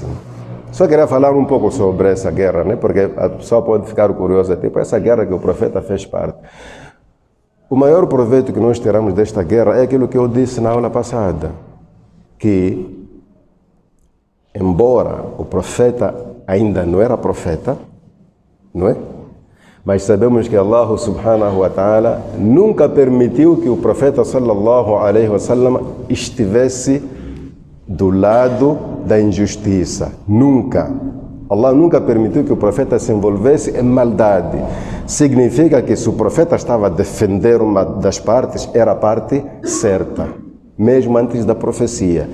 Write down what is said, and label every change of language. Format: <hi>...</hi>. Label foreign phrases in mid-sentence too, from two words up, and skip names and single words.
<pt>Só queria falar um pouco sobre essa guerra, né? Porque a pessoa pode ficar curiosa, tipo, essa guerra que o profeta fez parte. O maior proveito que nós teremos desta guerra é aquilo que eu disse na aula passada, que, embora o profeta ainda não era profeta, não é? Mas sabemos que Allah</pt> <ar>سبحانه وتعالى</ar> <pt>nunca permitiu que o profeta</pt> <ar>صلى الله عليه وسلم</ar> <pt>estivesse do lado da injustiça. Nunca. Allah nunca permitiu que o profeta se envolvesse em maldade. Significa que se o profeta estava a defender uma das partes, era a parte certa, mesmo antes da profecia.</pt>